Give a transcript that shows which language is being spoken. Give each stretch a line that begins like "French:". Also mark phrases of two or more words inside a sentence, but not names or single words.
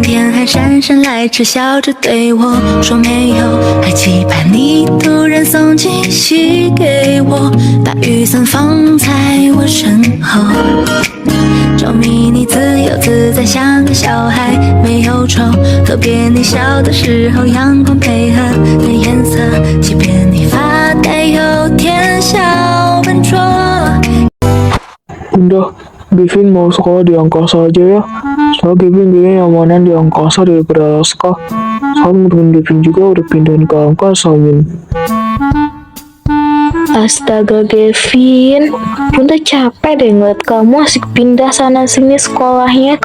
Chinese: 天还姗姗来迟，笑着对我说没有，还期盼你突然送惊喜给我，把雨伞放在我身后，着迷你自由自在，像个小孩，没有愁。特别你笑的时候，阳光配合的颜色，即便你发呆，有点小笨拙。
Indonesian: Bunda, Gavin mau sekolah di angkasa aja ya. Soalnya Gavin kayaknya nyamanan di angkasa daripada Alaska. Soalnya temen Gavin juga udah pindahin ke angkasa, Min. Astaga Gavin, Bunda capek deh ngeliat kamu asik pindah sana sini sekolahnya.